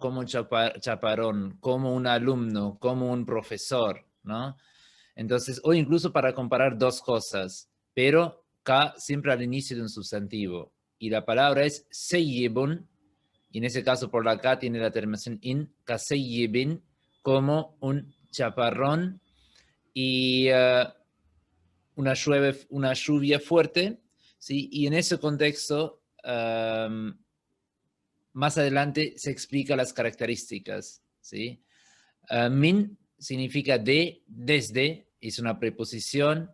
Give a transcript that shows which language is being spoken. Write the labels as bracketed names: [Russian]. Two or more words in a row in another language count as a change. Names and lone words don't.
[Spanish] Como un chaparrón, como un alumno, como un profesor, ¿no? Entonces, o incluso para comparar dos cosas, pero ka siempre al inicio de un sustantivo. Y la palabra es seyyibun, y en ese caso por la ka tiene la terminación in, [Arabic] كصيب, [Spanish] como un chaparrón y una lluvia fuerte, ¿sí? Y en ese contexto, más adelante se explica las características, ¿sí? Min significa de, desde, es una preposición.